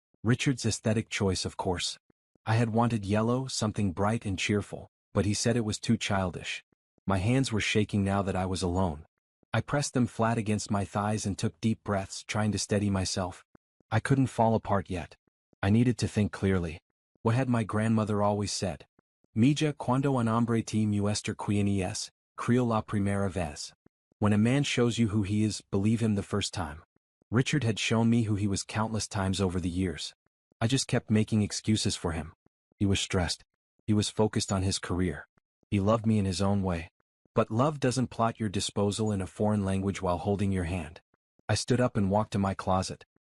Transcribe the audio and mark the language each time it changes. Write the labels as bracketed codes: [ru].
[en] Richard's aesthetic choice, of course. I had wanted yellow, something bright and cheerful, but he said it was too childish. My hands were shaking now that I was alone. I pressed them flat against my thighs and took deep breaths, trying to steady myself. I couldn't fall apart yet. I needed to think clearly. What had my grandmother always said? [es] Mija cuando un hombre te muestra quien es, creo la primera vez. [en] When a man shows you who he is, believe him the first time. Richard had shown me who he was countless times over the years. I just kept making excuses for him. He was stressed. He was focused on his career. He loved me in his own way. But love doesn't plot your disposal in a foreign language while holding your hand. I stood up and walked to my closet.